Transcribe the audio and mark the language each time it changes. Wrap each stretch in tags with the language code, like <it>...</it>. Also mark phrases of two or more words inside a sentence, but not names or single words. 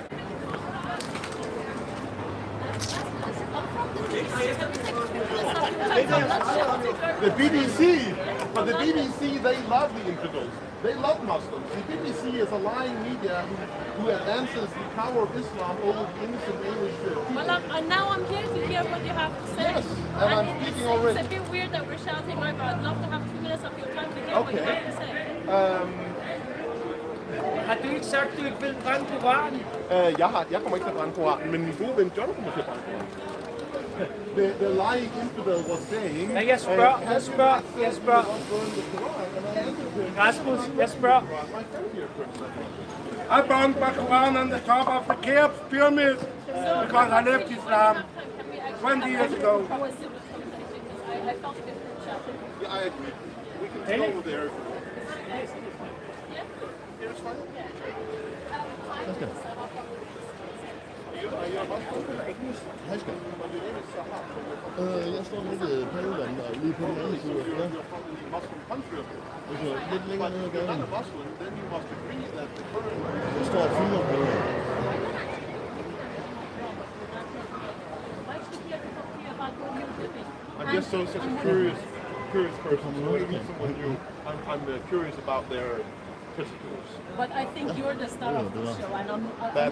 <en>The BBC, they love the infidels. They love Muslims. The BBC is a lying media who advances the power of Islam over the innocent English people. Well, now I'm here to hear what you have to say. Yes, and I'm speaking already. It's a bit weird that we're shouting over. I'd love to have 2 minutes of your time to hear what you have to say.</en> <da>Har du ikke sagt, du ikke vil brænde Koranen? Jeg kommer ikke til at brænde Koranen, men min gode ven John kommer til at brænde Koranen.</da> <en>The lying infidel was saying...</en> <da>Ja, jeg spørger. Rasmus, jeg spørger.</da> <en>I burned my Quran on the top of the Cheops pyramid because I left Islam 20 years ago. I felt a bit shouted. Yeah, I agree. We can go over there. Here's fine.</en> <da>Jeg står nede i Paludan, lige på den anden side. Ja. Lidt længere ned ad gaden. Der står 4 på.</da> <en>I'm just such a curious person. I'm curious about their particulars. But I think you're the star of the show, and I'm That's</en>